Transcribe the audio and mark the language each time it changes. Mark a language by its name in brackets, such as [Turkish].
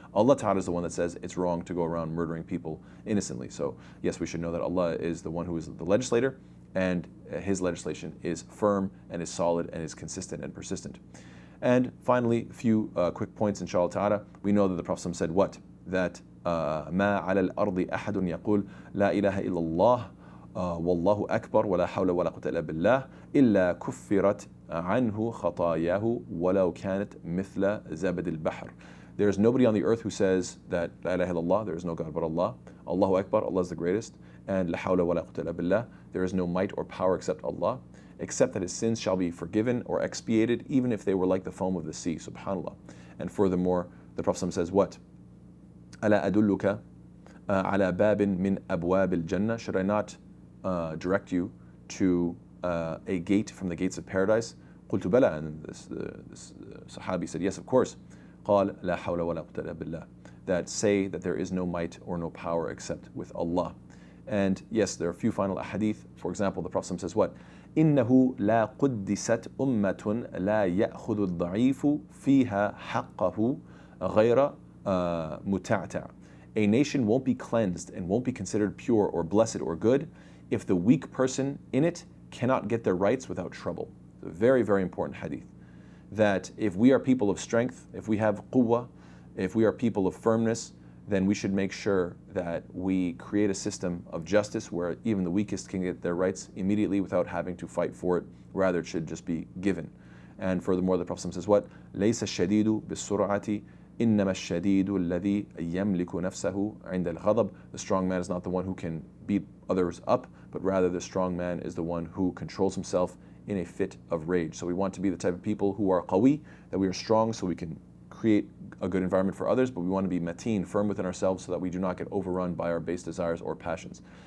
[English] Allah Ta'ala is the one that says it's wrong to go around murdering people innocently. So yes, we should know that Allah is the one who is the legislator, and His legislation is firm and is solid and is consistent and persistent. And finally, a few quick points, inshallah ta'ala. We know that the Prophet said what? [Arabic] That ما على الأرض أحد يقول لا إله إلا الله والله أكبر ولا حول ولا قوة إلا بالله إلا كفرت عنه خطاياه ولو كانت مثل زبد البحر. [English] There is nobody on the earth who says that [Arabic] La ilaha illallah, [English] there is no God but Allah, Allahu Akbar, Allah is the greatest, and [Arabic] La hawla wa la quwwata illa billah, [English] there is no might or power except Allah, except that his sins shall be forgiven or expiated, even if they were like the foam of the sea. Subhanallah. And furthermore, the Prophet says what? [Arabic] ألا أدلك على باب من أبواب الجنة. [English] Should I not direct you to a gate from the gates of paradise? [Arabic] قلت بلى. [English] And this Sahabi said, yes, of course. [Arabic] قال لا حول ولا قوة إلا بالله. [English] That say that there is no might or no power except with Allah. And yes, there are a few final ahadith. For example, the Prophet says what? [Arabic] إنه لا قدست أمة لا يأخذ الضعيف فيها حقه غير متعتع. [English] A nation won't be cleansed and won't be considered pure or blessed or good if the weak person in it cannot get their rights without trouble. It's a very, very important hadith. That if we are people of strength, if we have quwwah, if we are people of firmness, then we should make sure that we create a system of justice where even the weakest can get their rights immediately without having to fight for it. Rather, it should just be given. And furthermore, the Prophet says what? [Arabic] لَيْسَ الشَّدِيدُ بِالسُّرْعَةِ إنما الشديد الذي يملك نفسه عند الغضب. [English] The strong man is not the one who can beat others up, but rather the strong man is the one who controls himself in a fit of rage. So we want to be the type of people who are qawi, that we are strong so we can create a good environment for others, but we want to be mateen, firm within ourselves, so that we do not get overrun by our base desires or passions.